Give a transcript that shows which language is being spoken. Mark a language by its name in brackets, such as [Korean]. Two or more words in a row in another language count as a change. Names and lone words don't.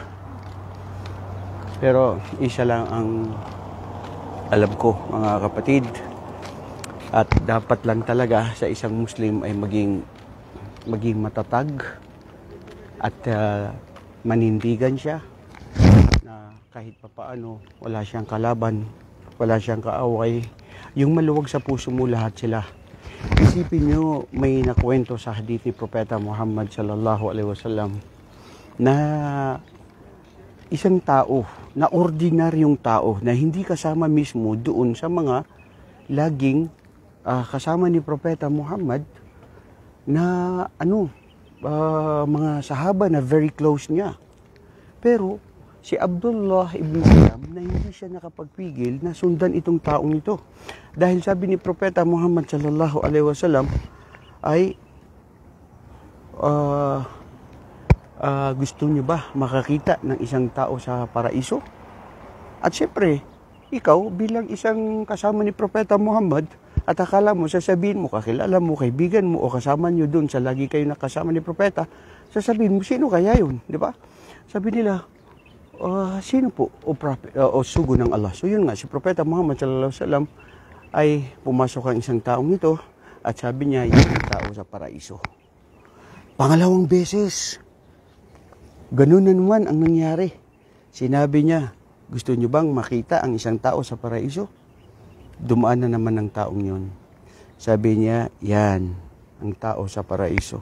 [Filipino] Pero isa lang ang alam ko, mga kapatid, at dapat lang talaga sa isang Muslim ay maging matatag at manindigan siya na na kahit papaano wala siyang kalaban, wala siyang kaaway. Yung maluwag sa puso mo, lahat sila. Isipin nyo, may nakwento sa hadith ni Propeta Muhammad [Arabic] صلى الله عليه وسلم [Filipino] na isang tao, na ordinaryong tao, na hindi kasama mismo doon sa mga laging kasama ni Propeta Muhammad, na mga sahaba na [English] very close [Filipino] niya. Pero si Abdullah ibn Salam na hindi siya nakapagpigil na sundan itong taong ito. Dahil sabi ni Propeta Muhammad [Arabic] صلى الله عليه وسلم [Filipino] ay gusto niyo ba makakita ng isang tao sa paraiso? At syempre, ikaw bilang isang kasama ni Propeta Muhammad, at akala mo, sasabihin mo, kakilala mo, kaibigan mo, o kasama nyo dun sa lagi kayo nakasama ni Propeta, sasabihin mo, sino kaya yun? Di ba? Sabi nila, sino po? O sugo ng Allah. So yun nga, si Propeta Muhammad [Arabic] صلى الله عليه وسلم [Filipino] ay pumasok ang isang taong ito at sabi niya, yung tao sa paraiso. Pangalawang beses, ganun na naman ang nangyari. Sinabi niya, gusto niyo bang makita ang isang tao sa paraiso? Dumaan na naman ang taong yun. Sabi niya, yan, ang tao sa paraiso.